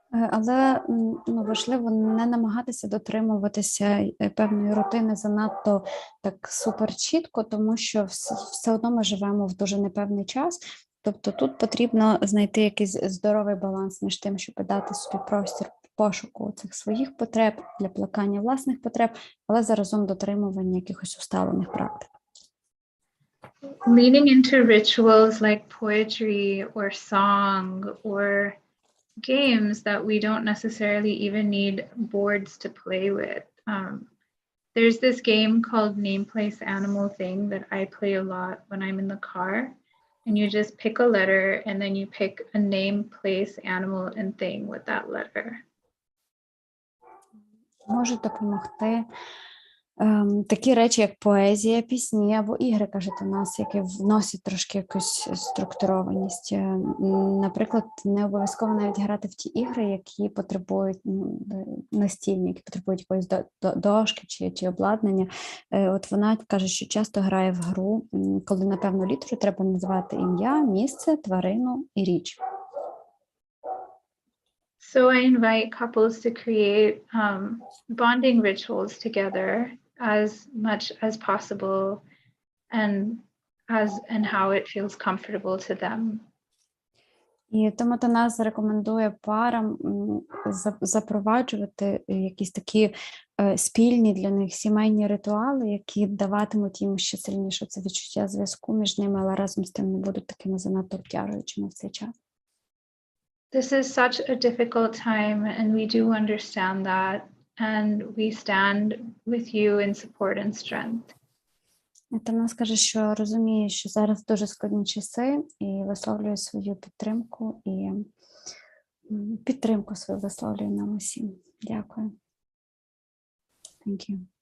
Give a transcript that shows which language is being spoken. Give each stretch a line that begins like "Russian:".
Ukrainian: Але важливо не намагатися дотримуватися певної рутини занадто так супер чітко, тому що все одно ми живемо в дуже непевний час. Тобто тут потрібно знайти якийсь здоровий баланс між тим, щоб дати собі простір пошуку цих своїх потреб, для плекання власних потреб, але заразом дотримування якихось усталених практик.
English: Leaning into rituals like poetry or song or games that we don't necessarily even need boards to play with. There's this game called Name, Place, Animal Thing that I play a lot when I'm in the car. And you just pick a letter and then you pick a name, place, animal, and thing with that letter.
Ukrainian: Може допомогти такі речі, як поезія, пісні або ігри, кажуть у нас, які вносять трошки якусь структурованість. Наприклад, не обов'язково навіть грати в ті ігри, які потребують настільні, які потребують якоїсь дошки чи обладнання. От вона каже, що часто грає в гру, коли на певну літеру треба назвати ім'я, місце, тварину і річ.
English: So I invite couples to create bonding rituals together as much as possible and how it feels comfortable to them.
Ukrainian: І тому Танас рекомендує парам запроваджувати якісь такі спільні для них сімейні ритуали, які даватимуть їм ще сильніше це відчуття зв'язку між ними, але разом з тим не будуть такими занадто обтяжуючими в цей час.
English: This is such a difficult time, and we do understand that, and we stand with you in support and strength.
Ukrainian: Танас каже, що розуміє, що зараз дуже складні часи, і висловлює свою підтримку, і підтримку свою висловлює нам усім. Дякую.
English: Thank you.